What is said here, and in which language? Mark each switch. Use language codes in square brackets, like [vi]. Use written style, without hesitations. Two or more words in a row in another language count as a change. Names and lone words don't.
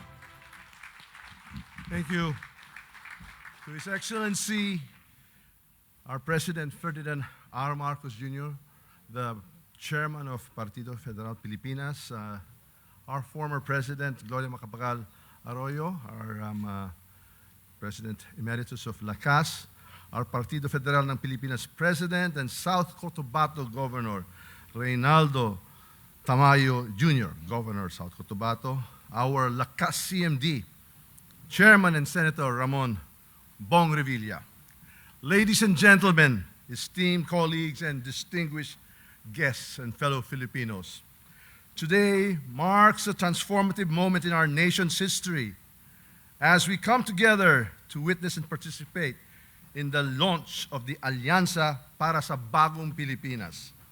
[en] Thank you. To His Excellency, our President Ferdinand R. Marcos Jr., the Chairman of Partido Federal Pilipinas, our former President Gloria Macapagal Arroyo, our President Emeritus of Lakas, our Partido Federal ng Pilipinas President and South Cotabato Governor Reynaldo Tamayo Jr., Governor of South Cotabato, our Lakas CMD, Chairman and Senator Ramon Bong Revilla. Ladies and gentlemen, esteemed colleagues and distinguished guests and fellow Filipinos, today marks a transformative moment in our nation's history as we come together to witness and participate in the launch of the Alyansa para sa Bagong Pilipinas.